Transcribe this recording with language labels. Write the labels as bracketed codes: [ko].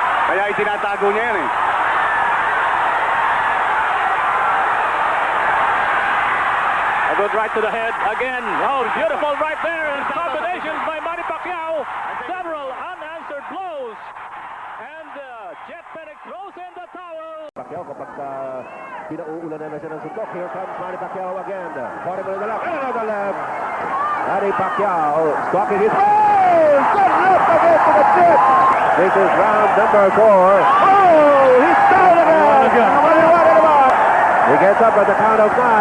[tl] Kaya itinatago niya yan eh. [en] A good right to the head again. Oh, beautiful right there. And combinations by Manny Pacquiao. Several unanswered blows. And Jet Panic throws in the towel. [tl] Pacquiao kapag pinauulan na siya ng suntok. [en] Here comes Manny Pacquiao again. [tl] Party mo na lang. [en] And another left. Manny Pacquiao stalking his... Oh! Good left again to the tip. This is round number 4. Oh! He's down again. He gets up at the count of 9.